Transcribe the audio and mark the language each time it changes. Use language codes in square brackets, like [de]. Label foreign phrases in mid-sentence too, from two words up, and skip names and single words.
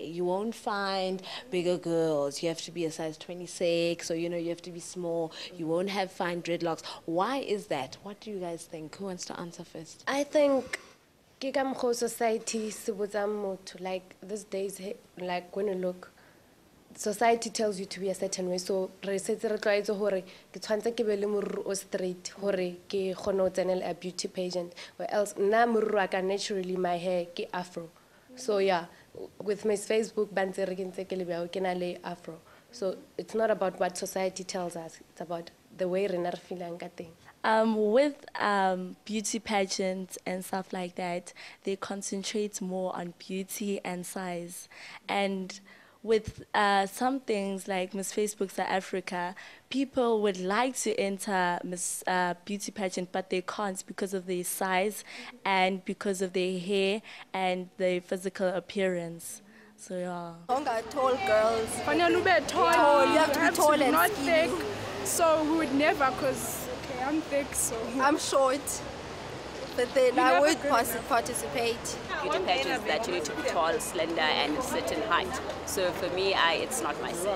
[en] You won't find bigger girls. You have to be a size 26, or, you know, you have to be small. You won't have fine dreadlocks. Why is that? What do you guys think? Who wants to answer first? I think society like these days, like when you look, society tells you to be a certain way, so [st] re setse re tlwaetse hore ke tshwantse ke be le moriri o straight hore ke kgone ho tsenela a [en] beauty pageant, or else [st] nna moriri wa ka [en] naturally my hair [st] ke afro. [en] So yeah, with [st] Miss Facebook bantse re ke ntse ke le bjao ke na le afro. [en] So it's not about what society tells us, it's about the way [st] rena re feelang ka teng. [en] With beauty pageants and stuff like that, they concentrate more on beauty and size. And with some things like Miss Facebook South Africa, people would like to enter Miss Beauty Pageant, but they can't because of their size and because of their hair and their physical appearance. So yeah. Longer, tall girls. [zu] Fanele ube tall. [en] Tall, you have to be have tall to be and not skinny. thick. So we would never, because okay, I'm thick, so I'm short, but then You I never would could. participate. Beauty pageants that you need to be tall, slender, and a certain height. So for me, it's not my thing.